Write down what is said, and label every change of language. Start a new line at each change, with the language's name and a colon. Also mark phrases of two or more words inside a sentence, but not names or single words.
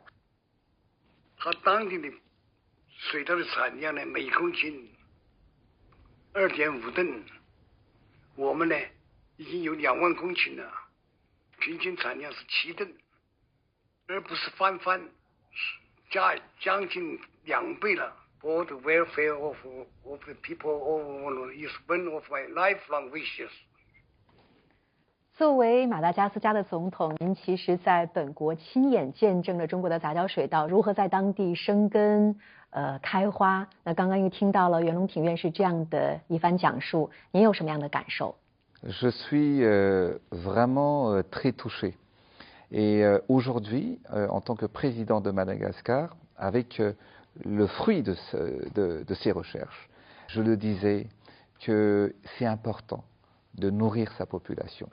Chinese: 他当地的水稻的产量呢，每公斤2.5吨，我们呢已经有2万公顷了，平均产量是7吨，而不是翻番，将近2倍了。
English: For the welfare of the people is one of my lifelong wishes.
Chinese: 作为马达加斯加的总统，您其实在本国亲眼见证了中国的杂交水稻如何在当地生根、开花。那刚刚又听到了袁隆平院士这样的一番讲述，您有什么样的感受？
French: Je suis vraiment très touché. Et aujourd'hui, en tant que président de Madagascar, avec le fruit de ces recherches, je le disais que c'est important de nourrir sa population.